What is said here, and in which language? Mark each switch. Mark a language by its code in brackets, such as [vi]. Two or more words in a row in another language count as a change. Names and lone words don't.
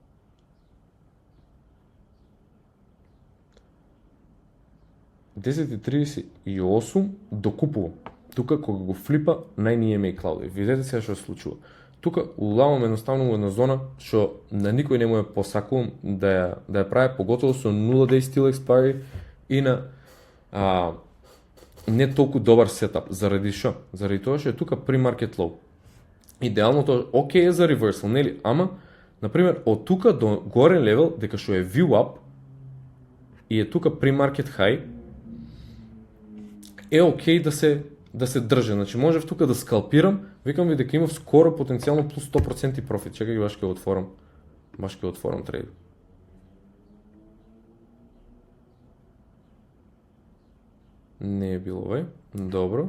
[mk] $10.38 докупувам. Тука кога го флипа нај-EMA Cloud. Видете сега што се случува. Тука улавам едноставно во една зона што на никој не му е посакувам да ја прави, поготово со [en] 0 day still expiry [mk] и на не толку добар сетап. Заради што? Заради тоа што е тука [en] pre-market low. [mk] Идеално тоа окей е за reversal, нели? Ама, например, од тука до горен левел, дека што е VWAP и е тука [en] pre-market high, [mk] е окей да се држи. Значи можев тука да скалпирам, викам ви дека имав скоро потенцијално плюс 100% профит. Чекај, баш ќе отворам. Баш ќе отворам трейд. Не е било овој. Добро.